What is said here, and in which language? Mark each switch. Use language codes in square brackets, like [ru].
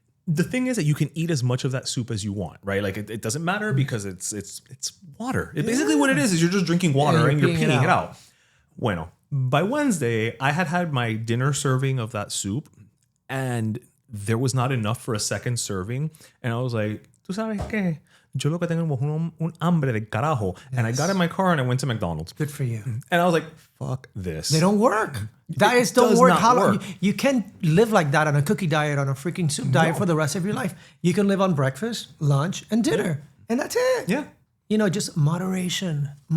[en] the thing is that you can eat as much of that soup as you want, right? Like it doesn't matter because it's water. Basically what it is you're just drinking water and you're peeing it out. Bueno, by Wednesday, I had my dinner serving of that soup and there was not enough for a second serving. And I was like, [es] ¿tú sabes qué? Yo lo que tengo es un hambre de carajo. [en] And I got in my car and I went to McDonald's. Good for you. And I was like, fuck this. They don't work. Diets don't work. How long? You can't live like that on a cookie diet, on a freaking soup diet for the rest of your life. You can live on breakfast, lunch, and dinner. And that's it. Yeah. You know, just moderation.